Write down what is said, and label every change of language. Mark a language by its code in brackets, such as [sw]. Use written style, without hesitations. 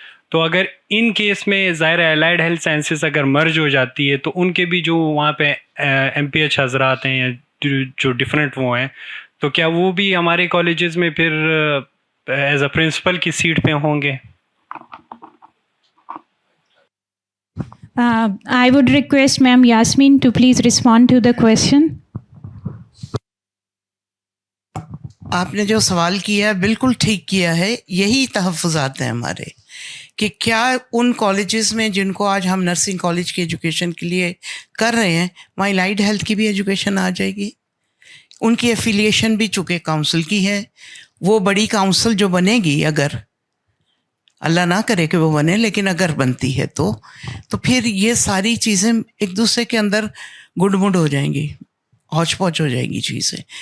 [ur] تو اگر in case میں ظاہر الائڈ ہیلتھ سائنسز اگر مرج ہو جاتی ہے تو ان کے بھی جو وہاں پہ MPH حضرات ہیں یا جو ڈفرینٹ وہ ہیں, تو کیا وہ بھی ہمارے کالجز میں پھر ایز اے پرنسپل کی سیٹ پہ ہوں گے؟ [en] I would request Ma'am Yasmin to please respond to the question. [ur] آپ نے جو سوال کیا بالکل ٹھیک کیا ہے. یہی تحفظات ہیں ہمارے کہ کیا ان کالجز میں جن کو آج ہم نرسنگ کالج کی ایجوکیشن کے لیے کر رہے ہیں, وہاں الائڈ ہیلتھ کی بھی ایجوکیشن آ جائے گی. ان کی ایفیلیشن بھی چونکہ کاؤنسل کی ہے, وہ بڑی کاؤنسل جو بنے گی, اگر اللہ نہ کرے کہ وہ بنے, لیکن اگر بنتی ہے تو پھر یہ ساری چیزیں ایک دوسرے کے اندر گڈ مڈ ہو جائیں گی, ہوچ پوچ ہو جائیں گی چیزیں.